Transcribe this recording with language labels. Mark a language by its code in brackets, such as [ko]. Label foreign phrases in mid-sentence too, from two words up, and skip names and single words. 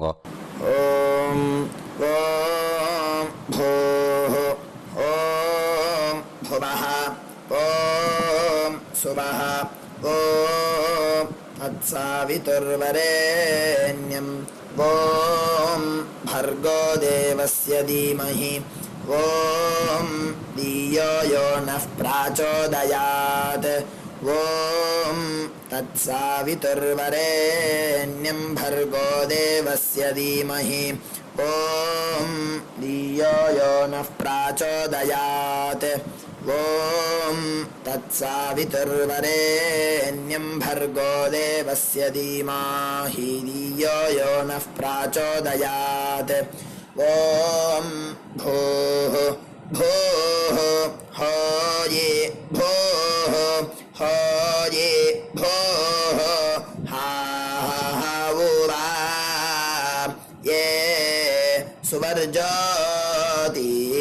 [sa] ॐ ॐ भूः ॐ भुवः ॐ सुवः ॐ तत्सवितुर्वरेण्यं ॐ भर्गो देवस्य धीमहि ॐ धियो यो नः प्रचोदयात्. ॐ तत्सावितुर्वरेण्यं भर्गो देवस्य धीमहि ॐ धियो यो नः प्राचोदयात् ॐ तत्सावितुर्वरेण्यं भर्गो देवस्य धीमहि धियो यो नः प्राचोदयात् ॐ भूः भूः होये भूः होये भूः हा उवा ये सुवर्जोति